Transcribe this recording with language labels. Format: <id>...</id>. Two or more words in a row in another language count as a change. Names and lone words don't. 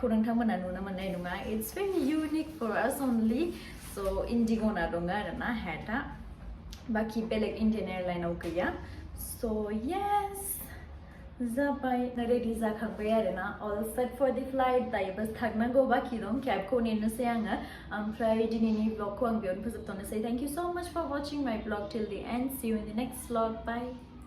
<brx>नोंथांमोना नुनो मोननाय नङा</brx> <en>It's very unique for us only</en> <brx>स' इन्डिग'ना दङ आरोना हेडआ बाखि बेलेग इन्डियान एयारलाइनाव गैया स' येस जाबाय रेडि जाखांबाय आरोना</brx> <en>all set for the flight</en> <brx>दायो बस थांनांगौ बाखि दं केबखौ नेनोसै आङो ओमफ्राय दिनैनि ब्लगखौ आं बेयावनो फोजोबथ'नोसै</brx> <en>thank you so much for watching my blog till the end see you in the next blog bye</en>